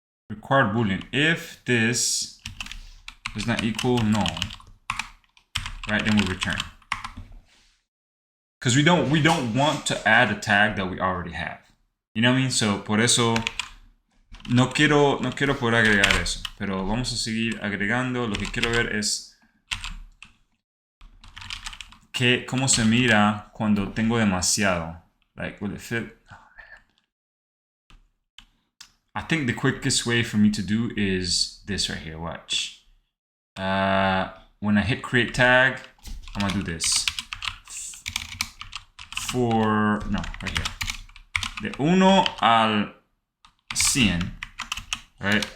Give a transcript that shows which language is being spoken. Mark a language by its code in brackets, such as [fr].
[en] Required boolean if this does not equal null, right? Then we return, because we don't want to add a tag that we already have. You know what I mean? [es] So por eso no quiero poder agregar eso, pero vamos a seguir agregando. Lo que quiero ver es cómo se mira cuando tengo demasiado. [en] Like, will it fit? Oh, man. I think the quickest way for me to do is this right here. Watch. When I hit create tag, I'm gonna do this. Right here. [es] De 1 al 100, [en] right?